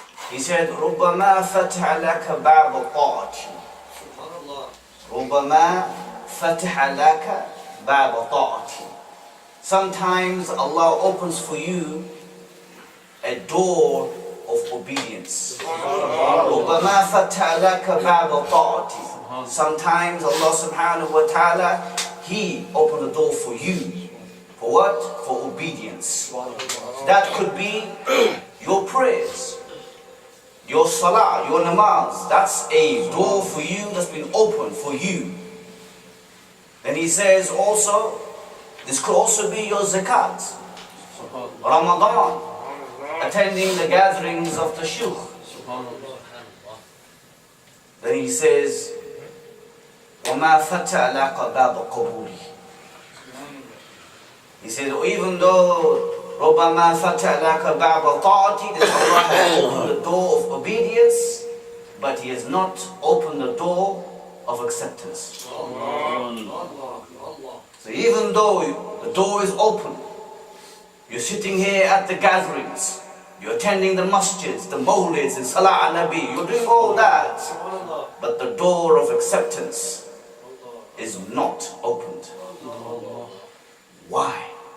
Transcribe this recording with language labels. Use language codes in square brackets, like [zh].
[en] He said, [ar] ربما فتح لك باب طاعة، ربما فتح لك باب طاعة. [en] Sometimes Allah opens for you a door of obedience. [ar] ربما فتح لك باب طاعة. [en] Sometimes Allah subhanahu wa ta'ala, He opened the door for you. For what? For obedience. That could be your prayers, your salah, your namaz. That's a door for you that's been opened for you. Then he says also, this could also be your zakat, Ramadan, attending the gatherings of the Shaykh. Then he says, [ar] وَمَا فَتَى لَكَ بَابَ قَبُولِ. [en] He said, even though [ar] رَبَّمَا فَتَى لَكَ بَابَ طَاعَتِ, [en] that Allah has opened the door of obedience, but He has not opened the door of acceptance. So even though the door is open, you're sitting here at the gatherings, you're attending the masjids, the mawlids, and salah al-nabi, you're doing all that, but the door of acceptance is not opened. Why?